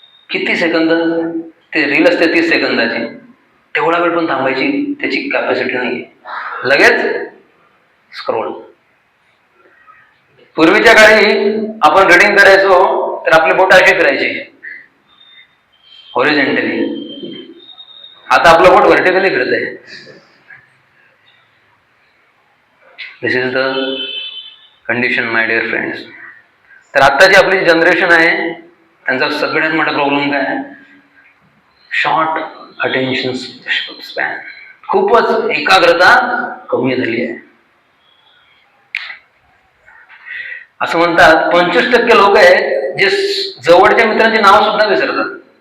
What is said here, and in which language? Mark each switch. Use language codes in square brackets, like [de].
[mr] किती सेकंद ते रील असते? 30 सेकंदाची. तेवढा वेळ पण थांबायची त्याची कॅपॅसिटी नाही, लगेच स्क्रोल. पूर्वीच्या काळी आपण रीडिंग करायचो तर आपले बोट अशी फिरायची हॉरिझॉन्टली, आता आपलं बोट व्हर्टिकली फिरत आहे. [en] This is the condition my dear friends. [mr] तर आत्ताची आपली जनरेशन आहे त्यांचा सगळ्यात मोठा प्रॉब्लेम काय आहे? Short attention span. खूपच एकाग्रता कमी झाली आहे. असं म्हणतात 25% लोक आहेत जे जवळच्या मित्रांची नाव सुद्धा विसरतात.